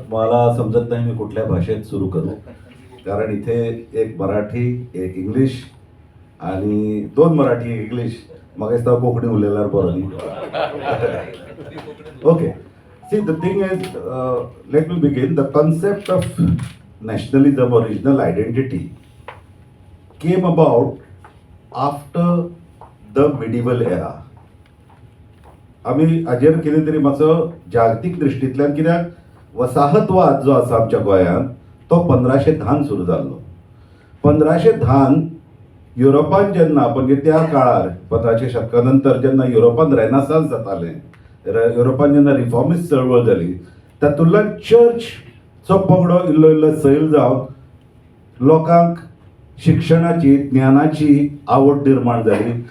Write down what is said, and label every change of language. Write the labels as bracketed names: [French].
[Marathi] मला समजत नाही मी कुठल्या भाषेत सुरू करू, कारण इथे एक मराठी, एक इंग्लिश आणि 2 मराठी, एक इंग्लिश, मग कोकणी उरलेल्यावर बरं नाही. [English] Okay, see the thing is, let me begin. The concept of nationalism or regional identity came about after the medieval era. [Konkani] आम्ही हाजेर कितें तरी मातसो जागतीक दृश्टींतल्यान, कित्याक वसाहतवाद जो आसा आमच्या गोंयांत तो 1510 सुरू जाल्लो. 1510 युरोपान जेन्ना, म्हणजे त्या काळार 15च्या शतका नंतर जेन्ना युरोपान रेनासान्स जातालें, युरोपान जेन्ना रिफॉर्मिस्ट चळवळ जाली, तातूंतल्यान चर्चचो पगडो इल्लो इल्लो सैल जावन लोकांक शिक्षणाची, ज्ञानाची आवड निर्माण जाली.